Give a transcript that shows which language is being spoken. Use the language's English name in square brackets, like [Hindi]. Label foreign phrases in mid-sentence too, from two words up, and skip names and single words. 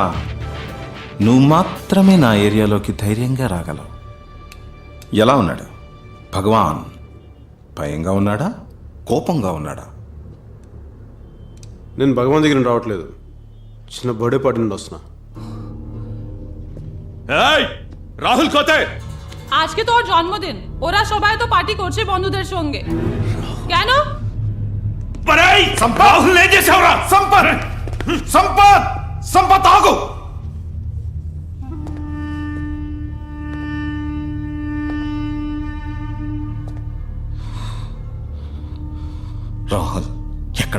[Telugu] నువ్వు మాత్రమే నా ఏరియాలోకి ధైర్యంగా రాగలవు. ఎలా ఉన్నాడు భగవాన్? భయంగా ఉన్నాడా, కోపంగా ఉన్నాడా? నేను భగవాన్ దగ్గర నుండి రావట్లేదు, చిన్న బర్త్డే పార్టీ నుండి వస్తున్నా. [Bangla] రాహుల్ కోతే আজকে তোর জন্মদিন, ওরা সবাই তো পার্টি করছে বন্ধুদের সঙ্গে। কেন? [Telugu] రాహుల్ ఏం చేసావురా? సంపత్ ఆగు. రాహుల్ ఎక్కడ?